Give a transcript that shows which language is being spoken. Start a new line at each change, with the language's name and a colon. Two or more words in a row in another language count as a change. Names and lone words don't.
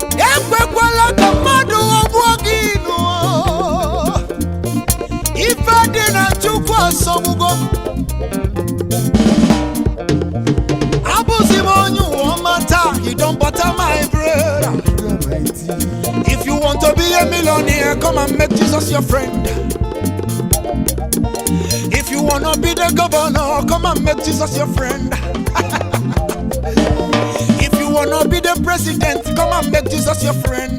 Igbo: Ekwekwala ka mmadụ ghọgbuo gị n'ụwa. Ife dị na Chukwu asọgbugo m. Abụzi m onye ụwa ọma taa,
English: you don't butter my bread. If you want to be a millionaire, come and make Jesus your friend. If you wanna be the governor, come and make Jesus your friend. If you wanna be the president, come and make Jesus your friend.